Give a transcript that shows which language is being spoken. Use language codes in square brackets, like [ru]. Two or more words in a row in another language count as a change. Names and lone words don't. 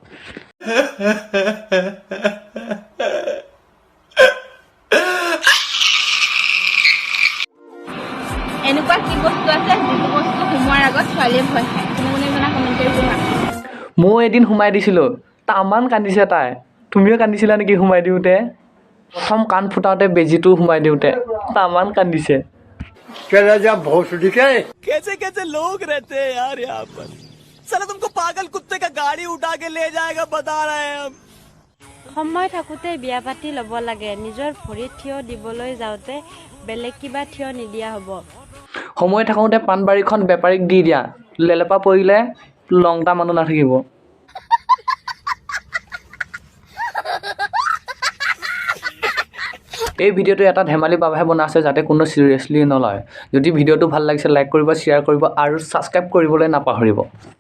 [as] এনেকুৱা কি বস্তু আছে যিটো বস্তু সোমোৱাৰ আগত ছোৱালীয়ে ভয় খায় কোনে জানে কমেণ্ট কৰি জনোৱা ময়ো এদিন সোমাই দিছিলোঁ তামান কান্দিছে তাই তুমিও কান্দিছিলা নেকি সোমাই দিওঁতে প্ৰথম কাণ ফুটাওঁতে বেজীটো সোমাই দিওঁতে তামান কান্দিছে [hi] कैसे कैसे लोग रहते हैं यार यहाँ पर साला तुमको पागल कुत्ते का गाड़ी उठा के ले जाएगा बता रहे हैं हम [as] সময় থাকোঁতে বিয়া পাতি ল'ব লাগে নিজৰ ভৰিত থিয় দিবলৈ যাওঁতে বেলেগ কিবা থিয় নিদিয়া হ'ব সময় থাকোঁতে পাণবাৰীখন বেপাৰীক দি দিয়া লেলেপা পৰিলে লংটা মানুহ নাথাকিব এই ভিডিঅ'টো এটা ধেমালি বাবেহে বনোৱা আছে যাতে কোনো চিৰিয়াছলি নলয় যদি ভিডিঅ'টো ভাল লাগিছে লাইক কৰিব শ্বেয়াৰ কৰিব আৰু ছাবস্ক্ৰাইব কৰিবলৈ নাপাহৰিব